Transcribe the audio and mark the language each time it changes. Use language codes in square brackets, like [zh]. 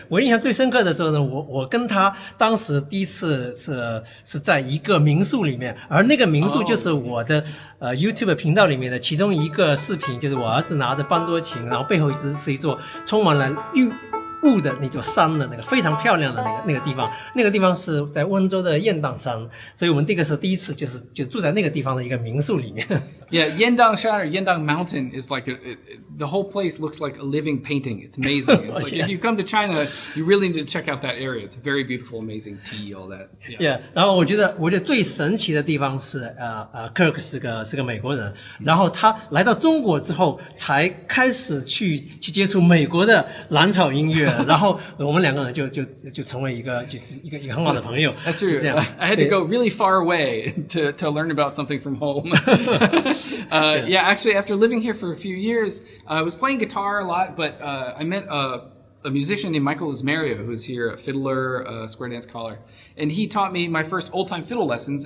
[zh] 我印象最深刻的时候呢，我跟他当时第一次是在一个民宿里面，而那个民宿就是我的YouTube 频道里面的其中一个视频，就是我儿子拿着班卓琴，然后背后是一座充满了雾的那座山的那个非常漂亮的那个地方，那个地方是在温州的雁荡山，所以我们那个时候第一次就住在那个地方的一个民宿里面。 [en] Yeah, Yendang Shan or Yendang Mountain is like the whole place looks like a living painting. It's amazing. It's like if you come to China, you really need to check out that area. It's very beautiful, amazing tea, all that. Yeah. [zh] 然后我觉得最神奇的地方是Kirk 是个美国人，然后他来到中国之后才开始去接触美国的蓝草音乐。然后我们两个人就成为一个很好的朋友。 [en] That's true. I had to go really far away to learn about something from home. Yeah, actually, after living here for a few years, I was playing guitar a lot, but I met a musician named Michael Ismario, who's here, a fiddler, a square dance caller, and he taught me my first old-time fiddle lessons.